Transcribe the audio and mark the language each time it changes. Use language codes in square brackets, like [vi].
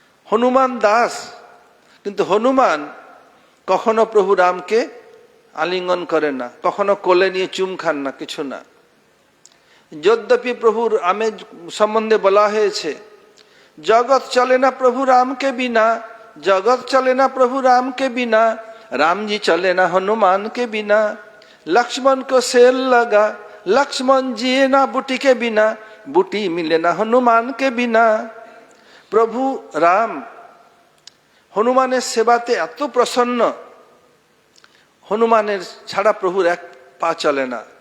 [bn] হনুমান দাস, কিন্তু হনুমান কখনো প্রভু রামকে আলিঙ্গন করে না, কখনো কোলে নিয়ে চুম খান না, কিছু না। যদ্যপি প্রভুর রামের সম্বন্ধে বলা হয়েছে, জগৎ চলে না প্রভু রামকে বিনা, জগৎ চলে না প্রভু রামকে বিনা, রামজি চলে না হনুমানকে বিনা। [hi] लक्ष्मण को सेल लगा, लक्ष्मण जिए ना बूटी के बिना, बूटी मिले ना हनुमान के बिना। [bn] প্রভু রাম হনুমানের সেবাতে এত প্রসন্ন, হনুমানের ছাড়া প্রভুর এক পা চলে না।